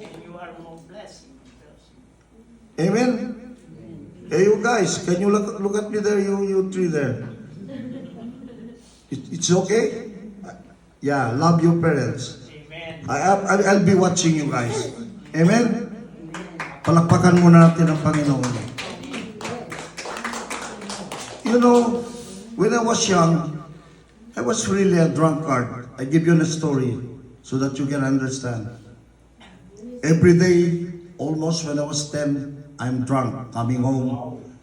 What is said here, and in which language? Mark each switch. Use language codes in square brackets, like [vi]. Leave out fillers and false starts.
[en] And you are more blessed. Amen? Hey, you guys, can you look at me there, you three there? It's okay? Yeah, love your parents. Amen. I'll be watching you guys. Amen? [tl] Palakpakan muna natin ang Panginoon. [en] You know, when I was young, I was really a drunkard. I give you a story so that you can understand. Every day, almost when I was 10, I'm drunk, coming home.